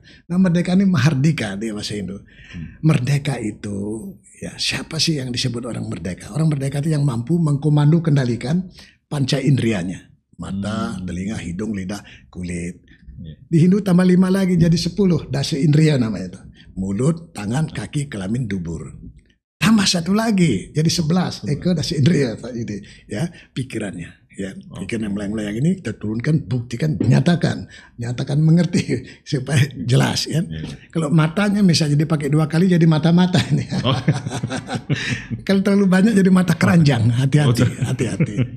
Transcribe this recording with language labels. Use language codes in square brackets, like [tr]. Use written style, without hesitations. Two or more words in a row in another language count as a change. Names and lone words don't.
[id] Nah, merdeka ini mahardika di bahasa Hindu. Merdeka itu, ya, siapa sih yang disebut orang merdeka? Orang merdeka itu yang mampu mengkomando kendalikan panca indrianya. Mata, telinga, hidung, lidah, kulit. Di Hindu tambah 5 lagi jadi 10. [sa] Dasa indriya [id] namanya itu. Mulut, tangan, kaki, kelamin, dubur. Tambah 1 lagi jadi 11. [sa] Eko dasa indriya Pak Yudi. [id] Ya, pikirannya. Ya, pikiran yang melayang-layang ini kita turunkan, buktikan, nyatakan mengerti supaya jelas ya. Kalau matanya misalnya dipakai 2 kali jadi mata-mata ini. Kalau terlalu banyak jadi mata keranjang, hati-hati.